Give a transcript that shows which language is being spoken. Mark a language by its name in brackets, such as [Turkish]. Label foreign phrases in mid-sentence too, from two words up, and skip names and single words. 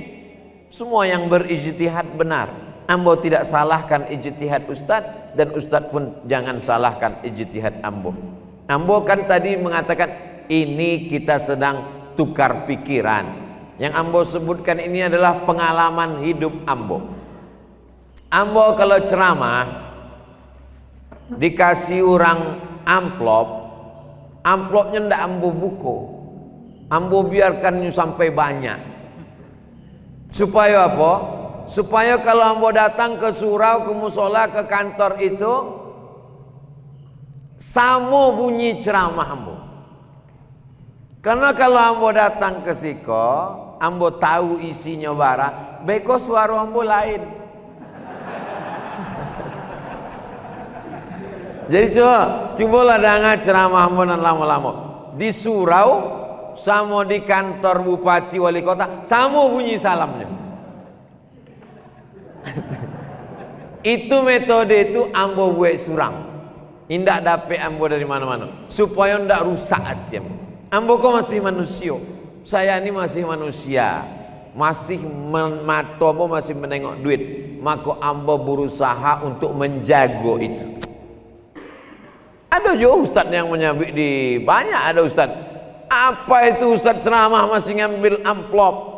[Indonesian] Semua yang berijtihad benar. Ambo tidak salahkan ijtihad ustadz, dan ustadz pun jangan salahkan ijtihad ambo. Ambo kan tadi mengatakan ini kita sedang tukar pikiran. Yang ambo sebutkan ini adalah pengalaman hidup ambo. Ambo kalau ceramah dikasih orang amplop, amplopnya ndak ambo buku, ambo biarkan sampai banyak. Supaya apa? Supaya kalau ambo datang ke surau, ke musola, ke kantor itu samo bunyi ceramah ambo. [Minangkabau] Karena kalau ambo datang ke siko, ambo tahu isinya bara, beko suara ambo lain. Jadi cobalah dengar ceramah ambo dan lama-lama di surau sama di kantor bupati wali kota, sama bunyi salamnya. Itu metode itu ambo buat surang. Indak dapet ambo dari mana-mana supaya ndak rusak hati ambo. [Indonesian] Ambo kok masih manusia. Saya ini masih manusia. Masih mata ambo masih menengok duit. Maka ambo berusaha untuk menjaga itu. Ada juga ustadz yang menyabik di banyak, ada ustadz. Apa itu ustadz ceramah masih ngambil amplop?